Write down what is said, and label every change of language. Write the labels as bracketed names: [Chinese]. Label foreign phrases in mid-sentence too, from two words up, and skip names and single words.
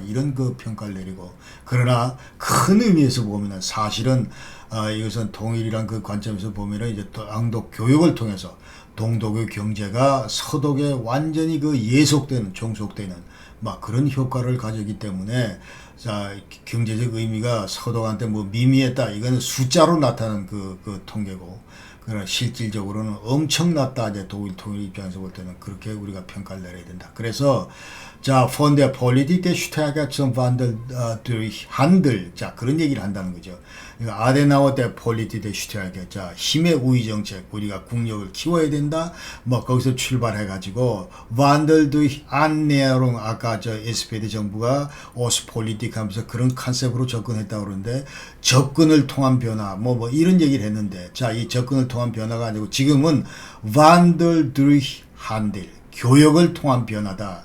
[Korean] 이런 그 평가를 내리고, 그러나 큰 의미에서 보면은 사실은 이것은 통일이란 그 관점에서 보면은 이제 양독 교육을 통해서 동독의 경제가 서독에 완전히 그 예속되는 종속되는 막 그런 효과를 가졌기 때문에, 자 경제적 의미가 서독한테 뭐 미미했다 이거는 숫자로 나타난 그 통계고, 그러나 실질적으로는 엄청났다. 이제 독일 통일 입장에서 볼 때는 그렇게 우리가 평가를 내려야 된다. 그래서 자 [German] von der Politik der Stärke zum Wandel durch Handel, [Korean] 자 그런 얘기를 한다는 거죠. 아데나워 [German] der Politik der Stärke, [Korean] 자 힘의 우위 정책, 우리가 국력을 키워야 된다. 뭐 거기서 출발해 가지고 [German] Wandel durch Annäherung, [Korean] 아까 저 SPD 정부가 오스 폴리틱 하면서 그런 컨셉으로 접근했다고 그러는데, 접근을 통한 변화 뭐 이런 얘기를 했는데, 자 이 접근을 통한 변화가 아니고 지금은 [German] Wandel durch Handel, [Korean] 교역을 통한 변화다.